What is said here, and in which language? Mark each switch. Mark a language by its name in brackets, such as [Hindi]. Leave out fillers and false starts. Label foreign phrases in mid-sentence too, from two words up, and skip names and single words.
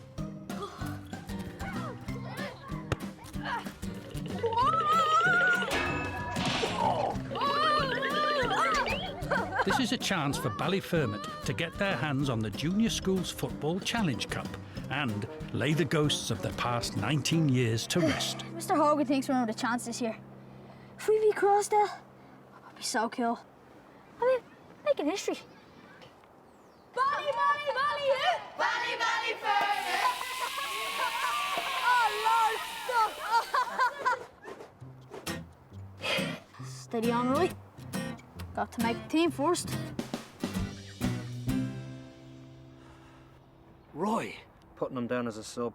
[English] This is a chance for Ballyfermot to get their hands on the Junior Schools Football Challenge Cup and lay the ghosts of the past 19 years to rest. Mr. Hogan thinks we're another chance this year. If we beat Crossdale, that'd be so cool. I mean, making history. Bally, bally, bally, hip! Bally, bally, Fergus! Oh, Lord, stop! Steady on, Roy. Got to make the team first. Roy. Putting him down as a sub.